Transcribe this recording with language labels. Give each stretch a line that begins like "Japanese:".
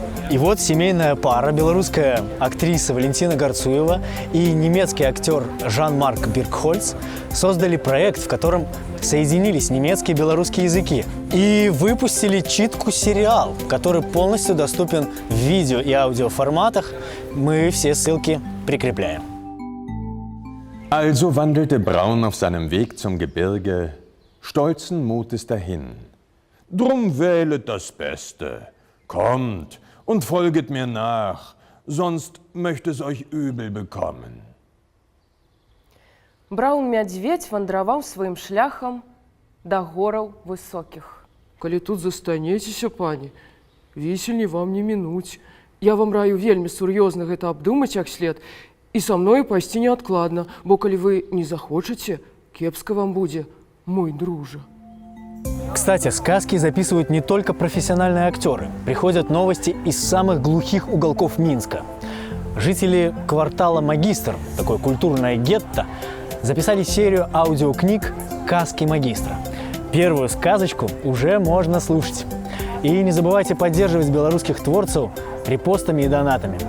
Russian: И вот семейная пара, белорусская актриса Валентина Гарцуева и немецкий актер Жан-Марк Биркхольц создали проект, в котором соединились немецкий и белорусский языки. И выпустили читку-сериал, который полностью доступен в видео и аудиоформатах. Мы все ссылки прикрепляем.
German: Also wandelte Braun auf seinem Weg zum Gebirge, stolzen Mutes dahin. Drum wählet das Beste, kommt und folget mir nach, sonst möchte es euch übel bekommen.
Belarusian: Браун-мядзведь вандраваў сваім шляхам да гораў высокіх. Калі тут застанецеся, пані, весельней вам не мінуць. Я вам раю вельмі сур'ёзна гэта абдумаць як след і са мною пайсці неадкладна, бо калі вы не захочаце, кепска вам будзе, мой дружа.
Russian: Кстати, сказки записывают не только профессиональные актеры. Приходят новости из самых глухих уголков Минска. Жители квартала Магистр, такое культурное гетто, записали серию аудиокниг «Каски магистра». Первую сказочку уже можно слушать. И не забывайте поддерживать белорусских творцев репостами и донатами.